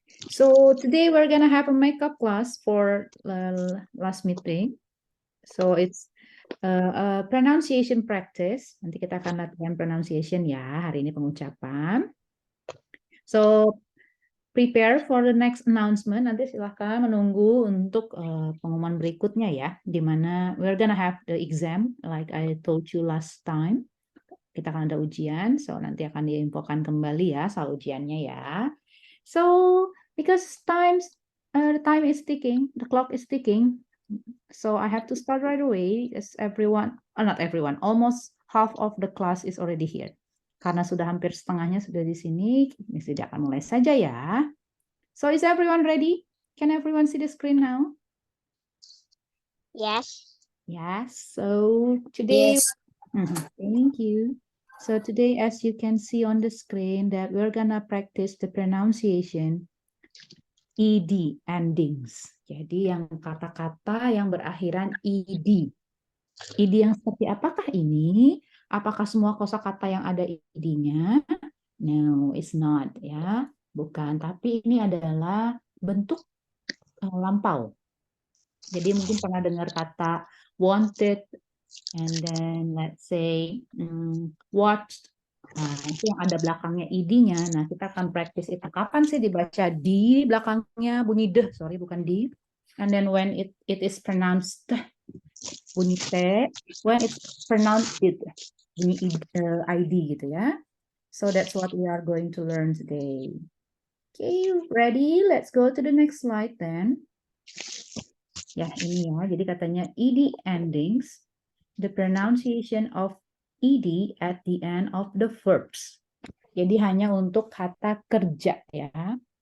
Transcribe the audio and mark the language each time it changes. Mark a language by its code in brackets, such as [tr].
[en] So today we're gonna have a makeup class for last meeting. So it's pronunciation practice. [id] Nanti kita akan latihan pronunciation ya. Hari ini pengucapan. [en] So prepare for the next announcement. [id] Nanti silahkan menunggu untuk pengumuman berikutnya ya. Dimana [en] we're gonna have the exam like I told you last time. [id] Kita akan ada ujian. So nanti akan diinfokan kembali ya soal ujiannya ya. [en] So because the time is ticking, the clock is ticking. So I have to start right away as everyone, not everyone, almost half of the class is already here. [id] Karena sudah hampir setengahnya sudah di sini, Miss Lydia akan mulai saja ya. [en] So is everyone ready? Can everyone see the screen now? Yes. Yes. So today, Yes. thank you. So today, as you can see on the screen, that we're gonna practice the pronunciation ed endings. [id] Jadi yang kata-kata yang berakhiran ed. Id yang seperti apakah ini? Apakah semua kosakata yang ada id-nya? [en] No, it's not [id] ya. Bukan, tapi ini adalah bentuk lampau. Jadi mungkin pernah dengar kata wanted [en] and then let's say [id] watched. Nah, itu yang ada belakangnya id-nya. Nah, kita akan practice itu. Kapan sih dibaca di belakangnya bunyi deh, sorry bukan di. [en] And then when it is pronounced bunyi T, when it's pronounced it, [id] bunyi ID gitu ya. [en] So that's what we are going to learn today. Okay, ready? Let's go to the next slide then. [id] Ya, ini ya. Jadi katanya [en] ED endings, the pronunciation of ED at the end of the verbs. [id] Jadi hanya untuk kata kerja ya.